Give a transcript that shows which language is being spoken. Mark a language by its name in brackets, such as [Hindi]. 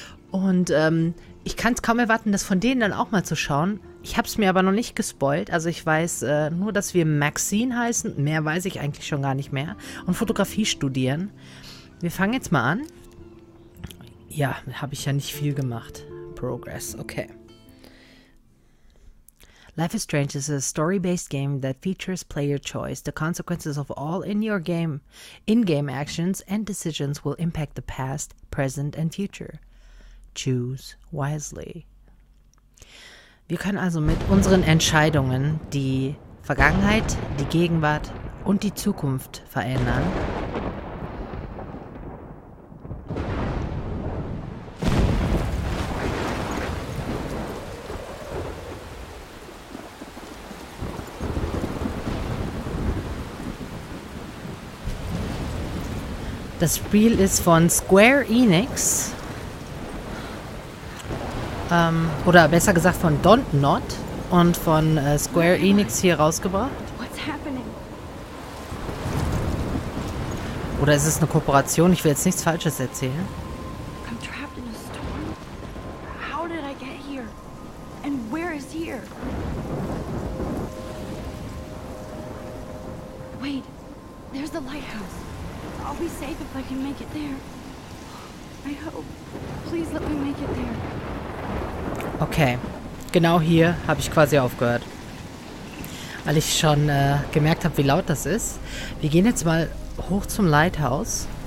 [German] Und ich kann es kaum erwarten, das von denen dann auch mal zu schauen. Ich habe es mir aber noch nicht gespoilt. Also ich weiß nur, dass wir Maxine heißen. Mehr weiß ich eigentlich schon gar nicht mehr. Und Fotografie studieren. Wir fangen jetzt mal an. Ja, habe ich ja nicht viel gemacht. [English] Progress, okay. Life is Strange is a story-based game that features player choice. The consequences of all in-game actions and decisions will impact the past, present and future. Choose wisely. [German] Wir können also mit unseren Entscheidungen die Vergangenheit, die Gegenwart und die Zukunft verändern. Das Spiel ist von Square Enix. Oder besser gesagt von Dontnod und von Square Enix hier rausgebracht. Oder ist es eine Kooperation? Ich will jetzt nichts Falsches erzählen. [English] I'm trapped in a storm. How did I get here? And where is here? Wait, there's the lighthouse. I'll be safe if I can make it there. I hope. Please let me make it there. [German] Okay, genau hier habe ich quasi aufgehört. Weil ich schon gemerkt habe, wie laut das ist. Wir gehen jetzt mal hoch zum Lighthouse.